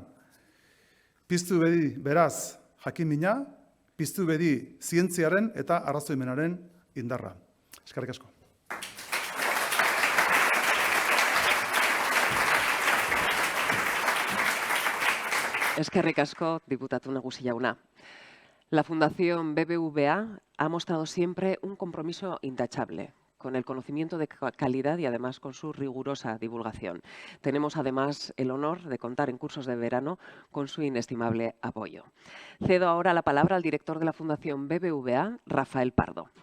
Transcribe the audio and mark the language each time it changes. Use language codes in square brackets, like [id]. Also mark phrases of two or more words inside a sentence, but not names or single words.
[eu] Piztu bedi beraz jakin-mina, piztu bedi zientziaren eta arrazoimenaren indarra. Eskerrik asko. Eskerrik asko, diputatu nagusi jauna. [es] La Fundación BBVA ha mostrado siempre un compromiso intachable con el conocimiento de calidad y además con su rigurosa divulgación. Tenemos además el honor de contar en cursos de verano con su inestimable apoyo. Cedo ahora la palabra al director de la Fundación BBVA, Rafael Pardo.